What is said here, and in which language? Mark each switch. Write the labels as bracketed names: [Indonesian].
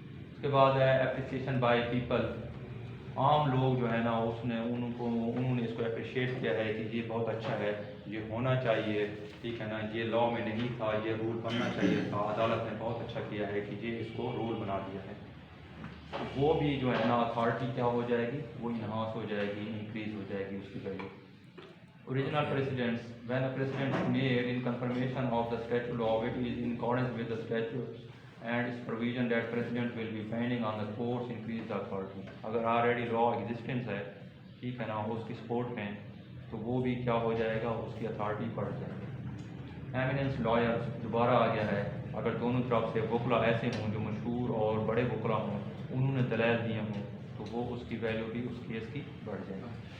[Urdu] اس کے بعد ہے [English] appreciation by people, [Urdu] عام لوگ جو ہے نا انہوں نے اس کو اپریشیٹ کیا ہے کہ یہ بہت اچھا ہے, یہ ہونا چاہیے, ٹھیک ہے نا, یہ لا میں نہیں تھا, یہ رول بننا چاہیے تھا, عدالت نے بہت اچھا کیا ہے کہ یہ اس کو رول بنا دیا ہے. وہ بھی جو ہے نا اتھارٹی کیا ہو جائے گی, وہ انہانس ہو جائے گی, انکریز ہو جائے گی اس کی value. [English] Original precedents, when a precedent made in confirmation of the statute law it is in accordance with the statute and اس provision that precedent will be binding on the courts increase the authority. [Urdu] اگر already لا existence ہے, ٹھیک ہے نا, اس کی support میں, تو وہ بھی کیا ہو جائے گا, اس کی اتھارٹی بڑھ جائے گی. ایمیننس لائر دوبارہ آ گیا ہے, اگر دونوں طرف سے وکلا ایسے ہوں جو مشہور اور بڑے وکلا ہوں, انہوں نے دلائل دیے ہوں, تو وہ اس کی ویلیو بھی اس کیس کی بڑھ جائے گی.